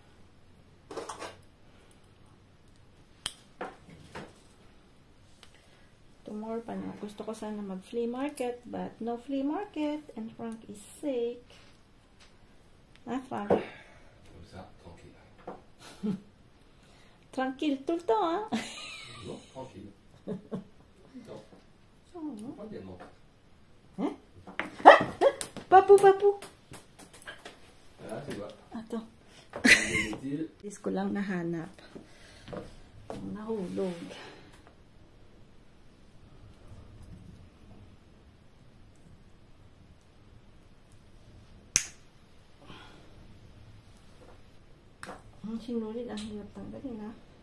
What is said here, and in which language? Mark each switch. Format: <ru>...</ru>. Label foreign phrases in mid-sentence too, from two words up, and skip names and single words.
<tl>Tomorrow pa na. Gusto ko sana mag</tl> <en>flea market, but no flea market and Frank is sick.</en> <tl>Frank?</tl> <fr>Comme ça, tranquille. Tranquille tout le temps, hein? Non, tranquille. Non. Pas bien, non. Hein? Papu! Ah, c'est quoi?</fr> <tl>Ato. Dis ko lang nahanap. Nahulog. Ang sinulid, ang hirap tanggalin, ha?</tl>